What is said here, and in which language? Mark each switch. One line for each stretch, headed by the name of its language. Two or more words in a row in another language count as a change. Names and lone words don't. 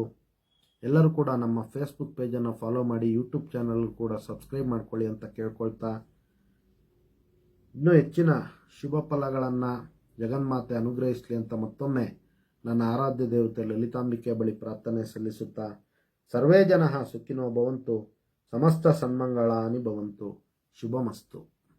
Kannada: ಎಲ್ಲರೂ ಕೂಡ ನಮ್ಮ ಫೇಸ್ಬುಕ್ ಪೇಜನ್ನು ಫಾಲೋ ಮಾಡಿ, ಯೂಟ್ಯೂಬ್ ಚಾನಲ್ ಕೂಡ ಸಬ್ಸ್ಕ್ರೈಬ್ ಮಾಡ್ಕೊಳ್ಳಿ ಅಂತ ಕೇಳ್ಕೊಳ್ತಾ, ಇನ್ನೂ ಹೆಚ್ಚಿನ ಶುಭ ಫಲಗಳನ್ನು ಜಗನ್ಮಾತೆ ಅನುಗ್ರಹಿಸಲಿ ಅಂತ ಮತ್ತೊಮ್ಮೆ ನನ್ನ ಆರಾಧ್ಯ ದೇವತೆ ಲಲಿತಾಂಬಿಕೆ ಬಳಿ ಪ್ರಾರ್ಥನೆ ಸಲ್ಲಿಸುತ್ತಾ,
Sanskrit: ಸರ್ವೇ ಜನಃ ಸುಖಿನೋ ಭವಂತು, ಸಮಸ್ತ ಸನ್ಮಂಗಳಾನಿ ಭವಂತು, ಶುಭಮಸ್ತು.